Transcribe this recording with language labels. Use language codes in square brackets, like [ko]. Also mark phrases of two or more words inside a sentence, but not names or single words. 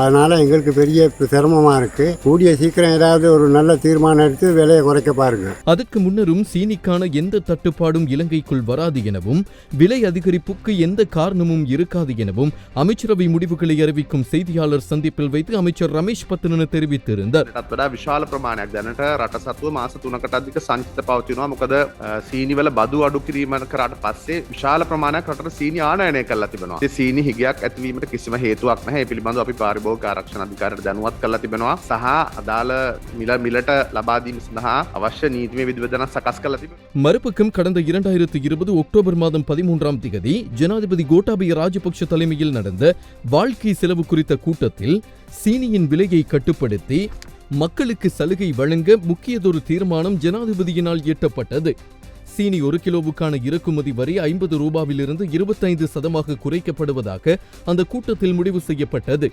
[ta] அதனால எங்களுக்கு பெரிய சிரமமாக இருக்கு. கூடிய சீக்கிரம் ஏதாவது ஒரு நல்ல தீர்மானம் எடுத்து விலையை குறைக்க பாருங்க. அதுக்கு முன்னரும் சீனிக்கான எந்த தட்டுப்பாடும் இலங்கைக்குள் வராது எனவும் விலை அதிகரிப்புக்கு எந்த காரணமும் இருக்காது எனவும் அமைச்சரவை முடிவுகளை அறிவிக்கும் செய்தியாளர் சந்திப்பில் வைத்து அமைச்சர் ரமேஷ் பத்ரன் தெரிவித்திருந்தார். [si] විශාල ප්‍රමාණයක් දැනට රට සතුව මාස 3කට අධික සංචිත පවතිනවා. මොකද සීනි වල බදු අඩු කිරීම කරාට පස්සේ විශාල ප්‍රමාණයක් රටට සීනි ආනයනය කරලා තිබෙනවා. ඒ සීනි හිගයක් ඇතිවීමට කිසිම හේතුවක් නැහැ. ඒ පිළිබඳව අපි පාරිභෝගික ආරක්ෂණ අධිකාරියට දැනුවත් කරලා තිබෙනවා. සහ අදාළ මිලට ලබා දීම සඳහා අවශ්‍ය නීතිමය විධිවිධාන සකස් කරලා තිබෙනවා. [ta] மறுபக்கம் கடந்த 2020 அக்டோபர் மாதம் 13ஆம் தேதி ஜனாதிபதி கோட்டாபய ராஜபக்ஷ தலைமையில் நடந்த வாழ்க்கை செலவு குறித்த கூட்டத்தில் சீனியின் விலையை கட்டுப்படுத்தி மக்களுக்கு சலுகை வழங்க முக்கியதொரு தீர்மானம் ஜனாதிபதியினால் எட்டப்பட்டது. சீனி 1 கிலோவுக்கான இறக்குமதி வரி 50 ரூபாவிலிருந்து 25% குறைக்கப்படுவதாக அந்த கூட்டத்தில் முடிவு செய்யப்பட்டது.